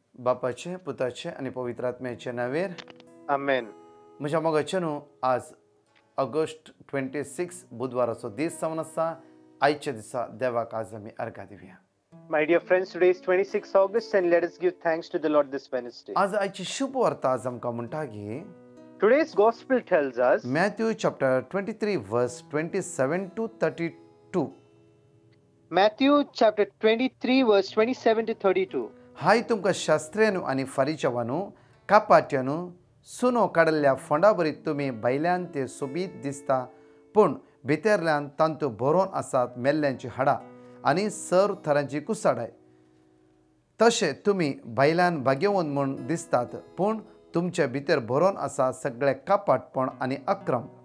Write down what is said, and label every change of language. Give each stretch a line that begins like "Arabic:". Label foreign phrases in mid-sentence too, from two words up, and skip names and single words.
Konkani: बापाचे पुताचे आणि पवित्र आत्म्याचे नावेर
English: Amen.
Konkani: म्हज्या मोगाचेनू आज ऑगस्ट 26 बुधवाराचो दीस जावन आसा. आयच्या दिसा देवाक आज आमी अर्घा दिवया.
English: My dear friends, today is 26 August and let us give thanks to the Lord this Wednesday.
Konkani: आज आयची शुभ वार्ता आज आमकां म्हणटा की
English: Today's gospel tells us Matthew chapter 23 verse 27 to 32. Matthew chapter 23 verse 27 to 32.
Konkani: हाय तुमकां शास्त्र्यानू आनी फारिचवानू कापाट्यानू सुनो काडल्या फोंडा बरी तुमी भायल्यान ते सोबीत दिसता पूण भितरल्यान तांतू भरोवन आसात मेल्ल्यांची हाडां आनी सर थरांची कुसाडाय. तशें तुमी भायल्यान भाग्यवंत म्हूण दिसतात पूण तुमचे भितर भरोवन आसा सगळे कापाटपण आनी अक्रम.